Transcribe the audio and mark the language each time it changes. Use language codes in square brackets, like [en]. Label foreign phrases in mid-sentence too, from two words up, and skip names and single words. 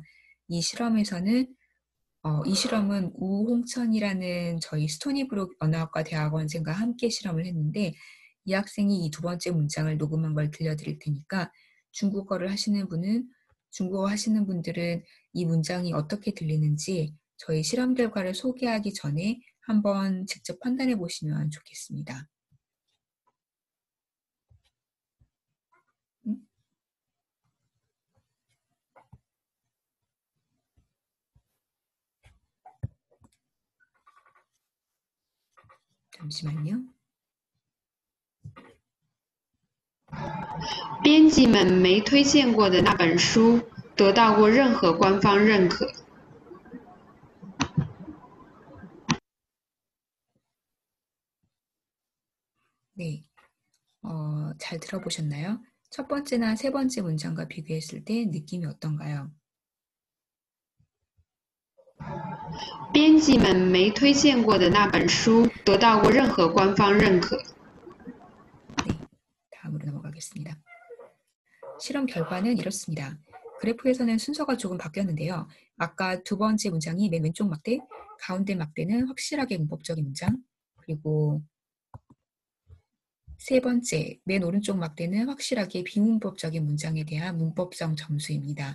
[ko] 이 실험은 우홍천이라는 저희 스토니브룩 언어학과 대학원생과 함께 실험을 했는데 이 학생이 이 두 번째 문장을 녹음한 걸 들려드릴 테니까 중국어 하시는 분들은 이 문장이 어떻게 들리는지 저희 실험 결과를 소개하기 전에 한번 직접 판단해 보시면 좋겠습니다. 잠시만요. [zh] 编辑们没推荐过的那本书得到过任何官方认可。 [ko] 네, 잘 들어보셨나요? 첫 번째나 세 번째 문장과 비교했을 때 느낌이 어떤가요? [zh] 编辑们没推荐过的那本书得到过任何官方认可。 [ko] 네, 다음으로 넘어가겠습니다. 실험 결과는 이렇습니다. 그래프에서는 순서가 조금 바뀌었는데요. 아까 두 번째 문장이 맨 왼쪽 막대, 가운데 막대는 확실하게 문법적인 문장, 그리고 세 번째, 맨 오른쪽 막대는 확실하게 비문법적인 문장에 대한 문법성 점수입니다.